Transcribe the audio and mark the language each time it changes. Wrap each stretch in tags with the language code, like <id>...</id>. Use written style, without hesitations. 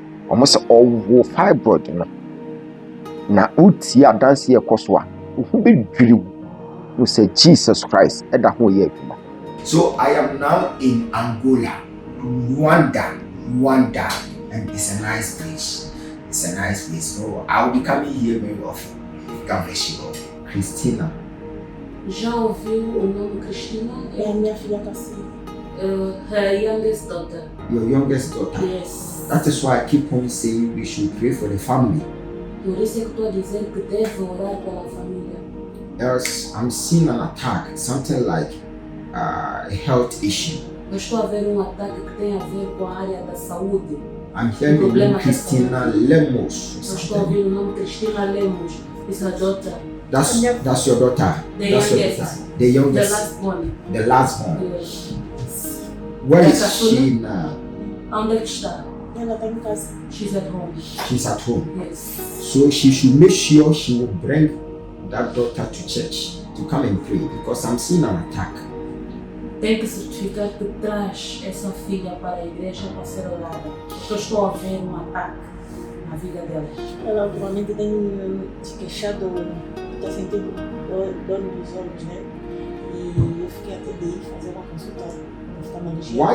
<ak>Ɔmo se ɔwo fibroid no na uti adanse ɛkɔ so a ohu bedwiri wo no sɛ Jesus Christ ɛda ho yɛ adwuma.</ak> <en>So I am now in Angola, Rwanda, and it's a nice place. It's a nice place. So I'll be coming here very often. God bless you all. Christina.</en> <pt>Já ouviu o nome Cristina? É a minha filha caçula.</pt> <en>Her youngest daughter. Your youngest daughter. Yes. That is why I keep on saying we should pray for the family.</en> <pt>Por isso é que estou a dizer que deve orar pela família.</pt> <en>Else I'm seeing an attack, something like a health issue.</en> <pt>Eu estou a ver ataque que tem a ver com a área da saúde.</pt> <en>I'm hearing the name Christina Lemos.</en> <pt>Eu estou a ouvir o nome Cristina Lemos.</pt> <en>Is her daughter. That's your daughter. The That's your youngest. daughter. The youngest. The last one. The last one. Yes. Where</en> <pt>É</pt> <en>is</en> <pt>caçula?</pt> <en>she now?</en> <pt>Onde é que está? Ela está em casa.</pt> <en>She's at home. She's at home. Yes. So she should make sure she will bring that daughter to church to come and pray because I'm seeing an attack.</en> <pt>Tem que certificar que traz essa filha para a igreja para ser orada. Porque eu estou a ver ataque na vida dela. Ela ultimamente tem se queixado, está sentindo dor nos olhos, né? E eu fiquei até de ir fazer uma consulta oftalmologista.</pt>